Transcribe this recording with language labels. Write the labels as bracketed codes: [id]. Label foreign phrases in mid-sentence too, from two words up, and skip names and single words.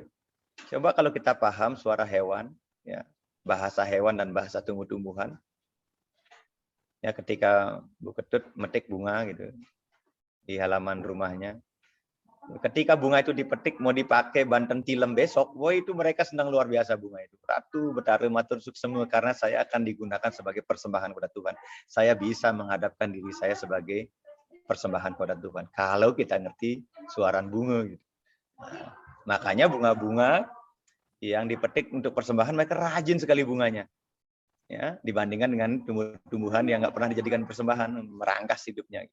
[id] Coba kalau kita paham suara hewan, ya, bahasa hewan dan bahasa tumbuh-tumbuhan, ya ketika Bu Ketut metik bunga gitu di halaman rumahnya, ketika bunga itu dipetik mau dipakai Banten Tilem besok, wah itu mereka senang luar biasa bunga itu. [ban] Ratu Betara matur suksemu [id] karena saya akan digunakan sebagai persembahan kepada Tuhan. Saya bisa menghadapkan diri saya sebagai persembahan kepada Tuhan. Kalau kita ngerti suara bunga gitu. Nah, makanya bunga-bunga yang dipetik untuk persembahan mereka rajin sekali bunganya. Ya, dibandingkan dengan tumbuh-tumbuhan yang nggak pernah dijadikan persembahan, merangkas hidupnya.